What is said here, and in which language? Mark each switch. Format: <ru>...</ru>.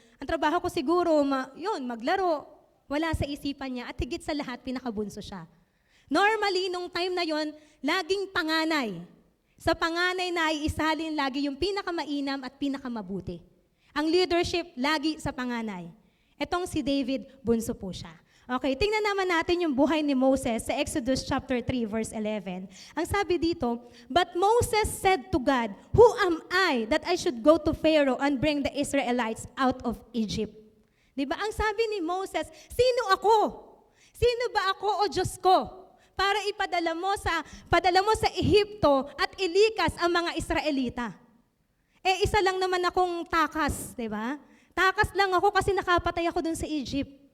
<tl>Ang trabaho ko siguro, maglaro. Wala sa isipan niya at higit sa lahat, pinakabunso siya. Normally, nung time na yon, laging panganay. Sa panganay na iisalin lagi yung pinakamainam at pinakamabuti. Ang leadership, lagi sa panganay. Etong si David, bunso po siya. Okay, tingnan naman natin yung buhay ni Moses sa Exodus chapter 3, verse 11.</tl> <en>Ang sabi dito, "But Moses said to God, 'Who am I that I should go to Pharaoh and bring the Israelites out of Egypt?'"</en> <tl>Diba? Ang sabi ni Moses, sino ako? Sino ba ako o Diyos ko? Para ipadala mo sa Ehipto at ilikas ang mga Israelita. Isa lang naman akong takas, diba? Takas lang ako kasi nakapatay ako dun sa Egypt.</tl>